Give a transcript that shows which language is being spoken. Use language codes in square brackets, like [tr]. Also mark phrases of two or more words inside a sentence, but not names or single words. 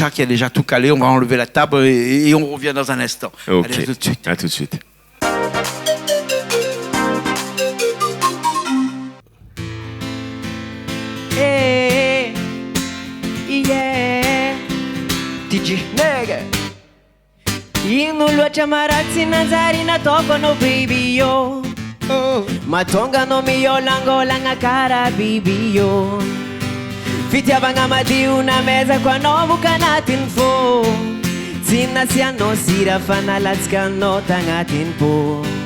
[fr] Richard qui a déjà tout calé, on va enlever la table et on revient dans un instant. Ok, Allez, à tout de suite. à tout de suite. [en] Hey, yeah. DJ Nega. [mg] Ino loatra maratsy nanjary nataoko anao baby yo. Matonga anao miolangolagna kara biby yo. Fitiavagna madio namezako anao boka anatiny fô. Tsy nasianao sira fa nalatsika anao tagnatiny po.